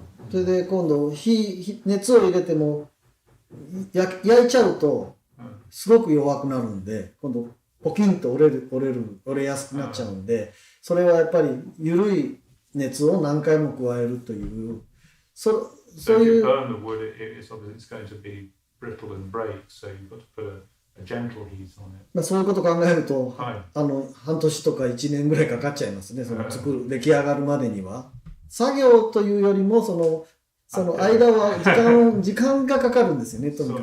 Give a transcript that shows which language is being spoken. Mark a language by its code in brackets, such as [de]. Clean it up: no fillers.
[ja] それで今度熱を入れても焼いちゃうとすごく弱くなるんで、今度ポキンと折れやすくなっちゃうんで、それはやっぱり緩い熱を何回も加えるというそういう。 [en] So if you burn the wood, it's going to be brittle and break, so you've got to put a gentle heat on it. [ja] そういうことを考えると、半年とか1年ぐらいかかっちゃいますね。その出来上がるまでには。作業というよりもその間は時間がかかるんですよね。とにかく。